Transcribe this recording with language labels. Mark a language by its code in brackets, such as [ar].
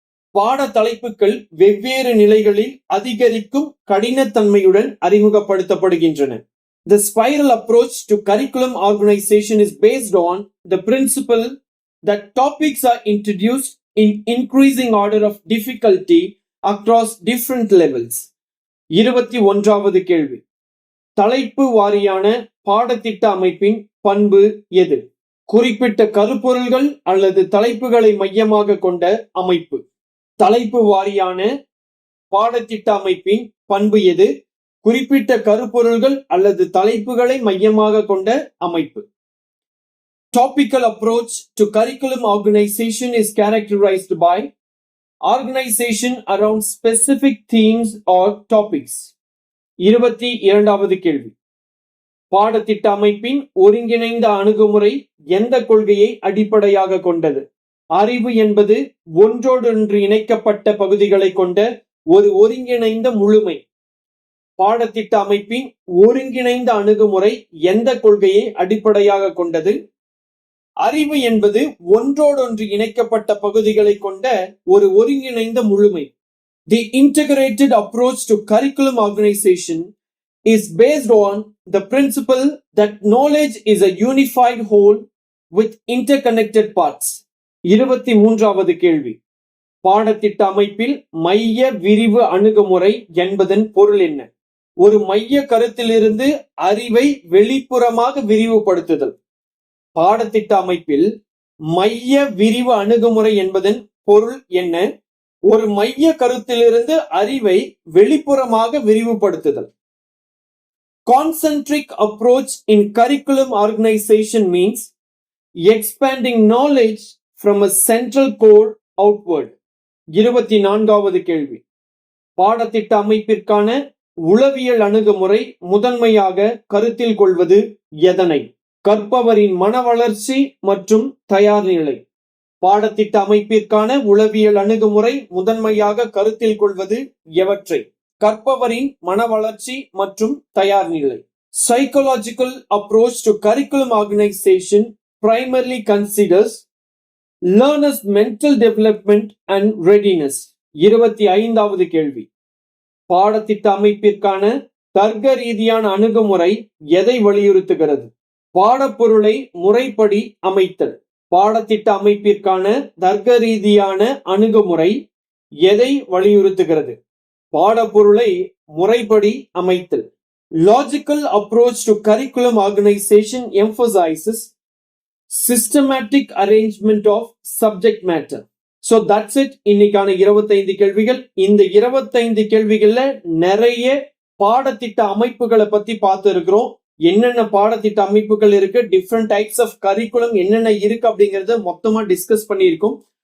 [ta] பாட தலைப்புகள் வெவ்வேறு நிலைகளில் அதிகரிக்கும் கடினத்தன்மையுடன் அறிமுகப்படுத்தப்படுகின்றன. [en] The spiral approach to curriculum organization is based on the principle that topics are introduced in increasing order of difficulty across different levels. [ta] 21வது கேள்வி, தலைப்பு வாரியான பாடத்திட்ட அமைப்பின் பண்பு எது? குறிப்பிட்ட கருப்பொருள்கள் அல்லது தலைப்புகளை மையமாக கொண்ட அமைப்பு. தலைப்பு வாரியான பாடத்திட்ட அமைப்பின் பண்பு எது? குறிப்பிட்ட கருப்பொருள்கள் அல்லது தலைப்புகளை மையமாக கொண்ட அமைப்பு. [en] Topical approach to curriculum organization is characterized by organization around specific themes or topics. [ta] 22வது கேள்வி, பாடத்திட்ட அமைப்பின் ஒருங்கிணைந்த அணுகுமுறை எந்த கொள்கையை அடிப்படையாக கொண்டது? அறிவு என்பது ஒன்றோடொன்று இணைக்கப்பட்ட பகுதிகளை கொண்ட ஒரு ஒருங்கிணைந்த முழுமை. பாடத்திட்ட அமைப்பின் ஒருங்கிணைந்த அணுகுமுறை எந்த கொள்கையை அடிப்படையாக கொண்டது? அறிவு என்பது ஒன்றோடொன்று இணைக்கப்பட்ட பகுதிகளை கொண்ட ஒரு ஒருங்கிணைந்த முழுமை. [en] The integrated approach to curriculum organization is based on the principle that knowledge is a unified whole with interconnected parts. [ta] 23வது கேள்வி. பாடத்திட்ட அமைப்பில் மைய விரிவு அணுகுமுறை என்பதன் பொருள் என்ன? ஒரு மைய கருத்திலிருந்து அறிவை வெளிப்புறமாக விரிவுபடுத்துதல். பாடத்திட்ட அமைப்பில் மைய விரிவு அணுகுமுறை என்பதன் பொருள் என்ன? ஒரு மைய கருத்திலிருந்து அறிவை வெளிப்புறமாக விரிவுபடுத்துதல். [en] Concentric approach in curriculum organization means expanding knowledge from a central core outward. [ta] 24வது கேள்வி. பாடத்திட்ட அமைப்பிற்கான உளவியல் அணுகுமுறை முதன்மையாக கருத்தில் கொள்வது எதனை? கற்பவரின் மன வளர்ச்சி மற்றும் தயார் நிலை. பாடத்திட்ட அமைப்பிற்கான உளவியல் அணுகுமுறை முதன்மையாக கருத்தில் கொள்வது எவற்றை? கற்பவரின் மன வளர்ச்சி மற்றும் தயார் நிலை. [en] Psychological approach to curriculum organization primarily considers learners' mental development and readiness. [ta] 25வது கேள்வி. பாடத்திட்ட அமைப்பிற்கான தர்க்க ரீதியான அணுகுமுறை எதை வலியுறுத்துகிறது? பாடப்பொருளை முறைப்படி அமைத்தல். பாடத்திட்ட அமைப்பிற்கான தர்க்க ரீதியான அணுகுமுறை எதை வலியுறுத்துகிறது? பாடப்பொருளை முறைப்படி அமைத்தல். [en] Logical approach to curriculum organization emphasizes systematic arrangement of subject matter. So that's it. [ta] இன்னைக்கான 25 கேள்விகள். இந்த 25 கேள்விகள்ல நிறைய பாடத்திட்ட அமைப்புகளை பத்தி பார்த்து இருக்கிறோம். என்னென்ன பாடத்திட்ட அமைப்புகள் இருக்கு, [en] different types of curriculum [ta] என்னென்ன இருக்கு அப்படிங்கறத மொத்தமா டிஸ்கஸ் பண்ணியிருக்கோம்.